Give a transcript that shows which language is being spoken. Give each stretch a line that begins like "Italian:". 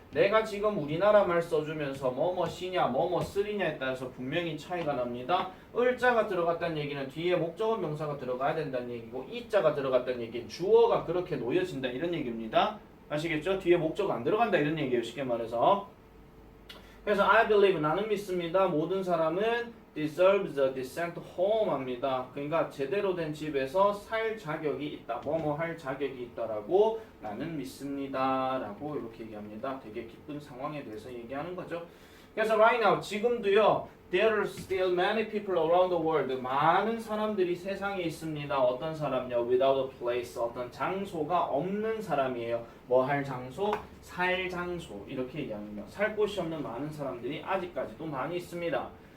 Korean: 내가 지금 우리나라 말 써주면서 뭐뭇이냐 뭐뭇으리냐에 따라서 분명히 차이가 납니다. 을자가 들어갔다는 얘기는 뒤에 목적어 명사가 들어가야 된다는 얘기고 이자가 들어갔다는 얘기는 주어가 그렇게 놓여진다 이런 얘기입니다. 아시겠죠? 뒤에 목적어 안 들어간다 이런 얘기예요. 쉽게 말해서. 그래서
English: I believe
Korean: 나는 믿습니다. 모든 사람은
English: deserves a decent home
Korean: 합니다. 그러니까 제대로 된 집에서 살 자격이 있다. 뭐뭐 할 자격이 있다라고 나는 믿습니다. 라고 이렇게 얘기합니다. 되게 기쁜 상황에 대해서 얘기하는 거죠. 그래서
English: right now
Korean: 지금도요.
English: There are still many people around the world.
Korean: 많은 사람들이 세상에 있습니다. 어떤 사람요?
English: Without a place.
Korean: 어떤 장소가 없는 사람이에요. 뭐 할 장소? 살 장소. 이렇게 얘기합니다. 살 곳이 없는 많은 사람들이 아직까지도 많이 있습니다.